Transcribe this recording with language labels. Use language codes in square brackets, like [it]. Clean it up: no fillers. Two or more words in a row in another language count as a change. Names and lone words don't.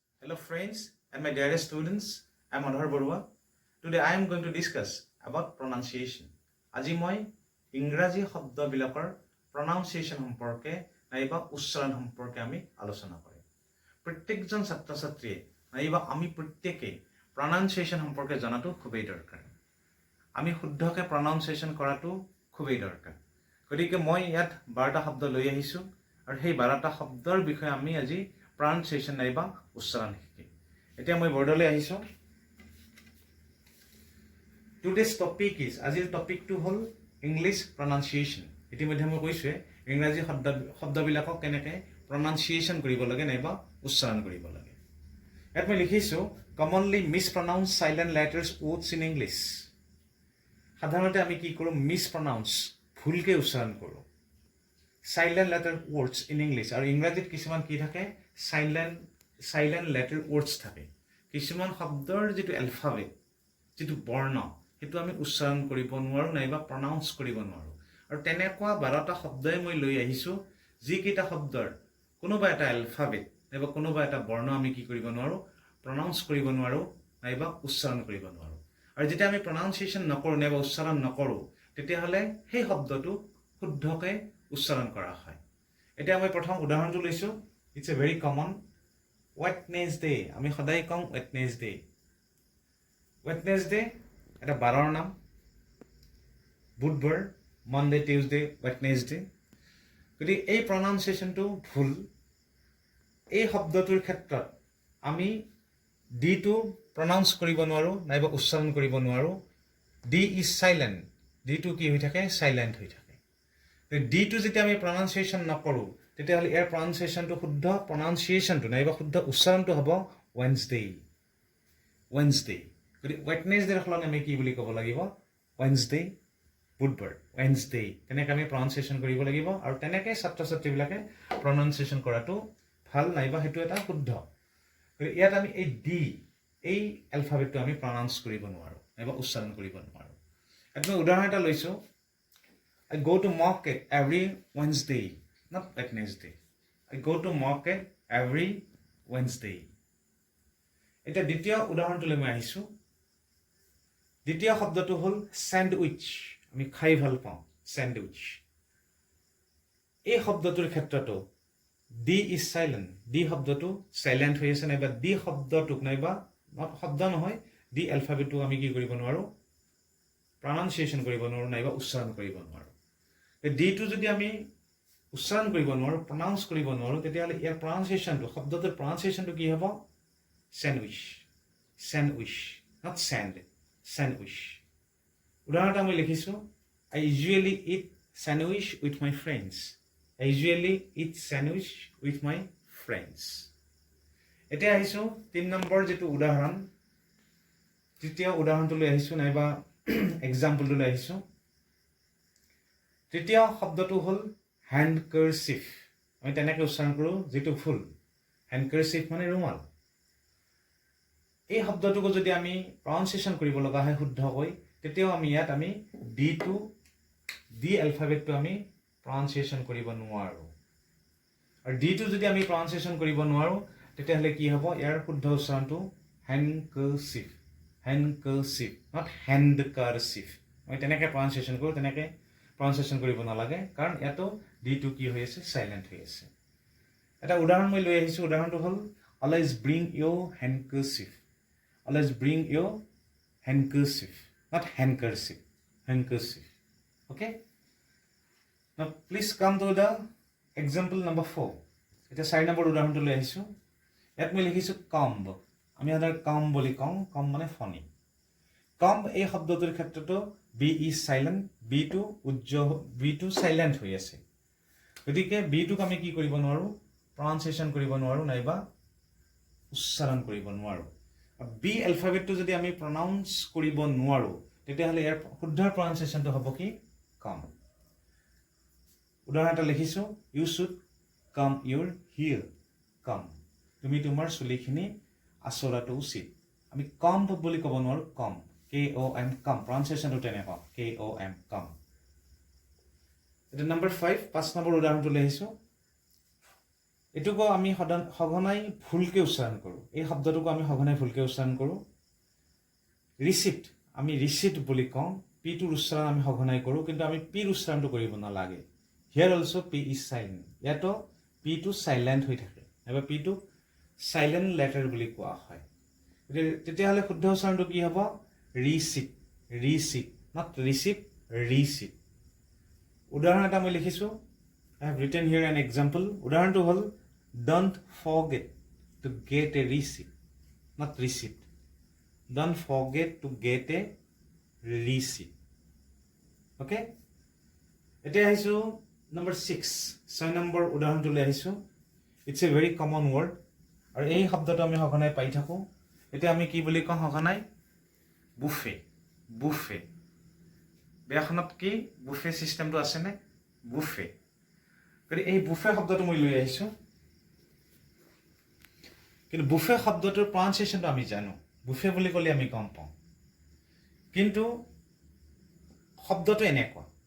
[en] Hello friends and my dearest students, I am Adhar Barua. Today I am going to discuss about pronunciation. [as] আজি মই ইংৰাজী শব্দবিলাকৰ pronunciation সম্পৰ্কে নাইবা উচ্চাৰণ সম্পৰ্কে আমি আলোচনা কৰিম। প্ৰত্যেকজন ছাত্ৰ-ছাত্ৰীয়ে নাইবা আমি প্ৰত্যেকে pronunciation সম্পৰ্কে জানাটো খুবেই দৰকাৰ। আমি শুদ্ধকে pronunciation কৰাটো খুবেই দৰকাৰ। গতিকে মই ইয়াত 12টা শব্দ লৈ আহিছো আৰু সেই 12টা শব্দৰ বিষয়ে আমি আজি pronunciation নাইবা উচ্চাৰণ শিকিম। এতিয়া মই বৰ্ডলৈ আহিছো। [en] Today's topic is [as] আজিৰ টপিকটো হ'ল [en] English pronunciation। [as] ইতিমধ্যে মই কৈছোৱে ইংৰাজী শব্দবিলাকক কেনেকৈ pronunciation কৰিব লাগে নাইবা উচ্চাৰণ কৰিব লাগে। ইয়াত মই লিখিছো [en] commonly mispronounced silent letters words in English। [as] সাধাৰণতে আমি কি কৰোঁ mispronounce ভুলকে উচ্চাৰণ কৰোঁ [en] silent letter words in English [as] আৰু ইংৰাজীত কিছুমান কি থাকে [en] silent letter words [as] থাকে। কিছুমান শব্দৰ যেটো alphabet যেটো বৰ্ণ হেতু আমি উচ্চাৰণ কৰিব নোৱাৰো নাইবা pronounce কৰিব নোৱাৰো আৰু তেনেকুৱা 12টা শব্দই মই লৈ আহিছো যি কিটা শব্দৰ কোনোবা এটা alphabet নাইবা কোনোবা এটা বৰ্ণ আমি কি কৰিব নোৱাৰো pronounce কৰিব নোৱাৰো নাইবা উচ্চাৰণ কৰিব নোৱাৰো আৰু যেতিয়া আমি pronunciation নকৰো নাইবা উচ্চাৰণ নকৰো তেতিয়া হলে সেই শব্দটো শুদ্ধকৈ উচ্চাৰণ কৰা হয়। এতিয়া মই প্ৰথম উদাহৰণটো লৈছো। [en] It's a very common Wednesday। [as] আমি সদায় কম Wednesday। Wednesday এটা বাৰৰ নাম। বুধবাৰ Monday, Tuesday, Wednesday। গতিকে এই pronunciationটো ভুল। এই শব্দটোৰ ক্ষেত্ৰত আমি d টো pronounce কৰিব নোৱাৰো নাইবা উচ্চাৰণ কৰিব নোৱাৰো। [en] d is silent। [as] d টো কি হৈ থাকে silent হৈ থাকে। d টো যেতিয়া আমি pronunciation নকৰো তেতিয়া হলে ইয়াৰ pronunciationটো শুদ্ধ pronunciationটো নাইবা শুদ্ধ উচ্চাৰণটো হ'ব Wednesday। Wednesday। গতিকে Wednesday হলনে আমি কি বুলি ক'ব লাগিব Wednesday বুধবাৰ Wednesday। তেনেকৈ আমি pronunciation কৰিব লাগিব আৰু তেনেকৈ ছাত্ৰ-ছাত্ৰীবিলাকে pronunciation কৰাটো ভাল নাইবা হেতু এটা শুদ্ধ। ইয়াত আমি এই d এই alphabetটো আমি pronounce কৰিব নোৱাৰো নাইবা উচ্চাৰণ কৰিব নোৱাৰো। এটা উদাহৰণ এটা লৈছো। [en] I go to market every Wednesday, not Wednesday. I go to market every Wednesday. [as] এটা দ্বিতীয় উদাহৰণটোলৈ মই আহিছো। দ্বিতীয় শব্দটো হ'ল স্যান্ডউইচ। আমি খাই ভাল পাওঁ স্যান্ডউইচ। এই শব্দটোৰ ক্ষেত্ৰতো [en] d is silent। [as] d শব্দটো silent হৈ আছে নাইবা d শব্দটোক নাইবা শব্দ নহয় d alphabetটো আমি কি কৰিব নোৱাৰো pronunciation কৰিব নোৱাৰো নাইবা উচ্চাৰণ কৰিব নোৱাৰো। d টো যদি আমি উচ্চাৰণ কৰিব নোৱাৰো pronounce কৰিব নোৱাৰো তেতিয়া হলে ইয়াৰ pronunciationটো শব্দটোৰ pronunciationটো কি হ'ব sandwich। [en] Sandwich, not sand, sandwich। [as] উদাহৰণটা মই লিখিছো [en] I usually eat sandwich with my friends। I usually eat sandwich with my friends। [as] এতিয়া আহিছো 3 নম্বৰ যেটো উদাহৰণ তৃতীয় উদাহৰণটো লৈ আহিছো নাইবা এক্সাম্পলটো লৈ আহিছো। তৃতীয় শব্দটো হ'ল handkerchief। আমি তেনেকৈ উচ্চাৰণ কৰো যেটো ফুল handkerchief মানে ৰুমাল। এই শব্দটোক যদি আমি pronunciation কৰিব লগা হয় শুদ্ধকৈ তেতিয়াও আমি ইয়াত আমি d alphabetটো আমি pronunciation কৰিব নোৱাৰো আৰু d টো যদি আমি pronunciation কৰিব নোৱাৰো তেতিয়া হলে কি হ'ব ইয়াৰ শুদ্ধ উচ্চাৰণটো handkerchief। [en] Handkerchief, not handkerchief। [as] আমি তেনেকৈ pronunciation কৰো তেনেকৈ pronunciation কৰিব নালাগে কাৰণ ইয়াতো d টো কি হৈ আছে silent হৈ আছে। এটা উদাহৰণ মই লৈ আহিছো। উদাহৰণটো হ'ল [en] always bring your handkerchief। Always bring your handkerchief, not handkerchief, handkerchief। Okay? Now please come to the example number 4। [as] এটা 4 নম্বৰ উদাহৰণটো লৈ আহিছো। ইয়াত মই লিখিছো comb। আমি সাধাৰণতে comb বুলি কওঁ। comb মানে ফণী। comb এই শব্দটোৰ ক্ষেত্ৰতো [en] b is silent। [as] b টো silent হৈ আছে। গতিকে b টোক আমি কি কৰিব নোৱাৰো pronunciation কৰিব নোৱাৰো নাইবা উচ্চাৰণ কৰিব নোৱাৰো। b alphabetটো যদি আমি pronounce কৰিব নোৱাৰো তেতিয়া হলে ইয়াৰ শুদ্ধ pronunciationটো হ'ব কি comb। উদাহৰণ এটা লিখিছো [en] you should comb your hair। [as] comb তুমি তোমাৰ চুলিখিনি আঁচোৰাটো উচিত। আমি comb বুলি ক'ব নোৱাৰো comb [en] k-o-m comb [as] pronunciationটো তেনেকুৱা [en] k-o-m comb। [as] এটা নম্বৰ 5 5 নম্বৰ উদাহৰণটো লৈ আহিছো। এটুকো আমি সঘনাই ভুলকে উচ্চাৰণ কৰো। এই শব্দটোকো আমি সঘনাই ভুলকৈ উচ্চাৰণ কৰোঁ ৰিচিপ্ট আমি ৰিচিপ্ট বুলি কওঁ পিটোৰ উচ্চাৰণ আমি সঘনাই কৰোঁ কিন্তু আমি পিৰ উচ্চাৰণটো কৰিব নালাগে [en] here also p is silent [as] ইয়াতো পিটো চাইলেণ্ট হৈ থাকে নাইবা পিটো [en] silent letter [as] বুলি কোৱা হয় তেতিয়াহ'লে শুদ্ধ উচ্চাৰণটো কি হ'ব [en] receipt receipt not receipt receipt [as] উদাহৰণ এটা মই লিখিছোঁ [en] I have written here an example [as] উদাহৰণটো হ'ল [en] don't forget to get a receipt not receipt don't forget to get a receipt [as] okay এতিয়া আহিছোঁ number 6 নম্বৰ উদাহৰণটো লৈ আহিছোঁ [en] it's a very common word [as] আৰু এই শব্দটো আমি সঘনাই পাই থাকোঁ এতিয়া আমি কি বুলি কওঁ সঘনাই [en] buffet buffet [as] ব্যাকৰণত কি বুফে চিষ্টেমটো আছেনে বুফে গতিকে এই বুফে শব্দটো মই লৈ আহিছোঁ কিন্তু বুফে শব্দটোৰ প্ৰনাউন্সিয়েশ্যনটো আমি জানো বুফে বুলি ক'লে আমি গম পাওঁ কিন্তু শব্দটো এনেকুৱা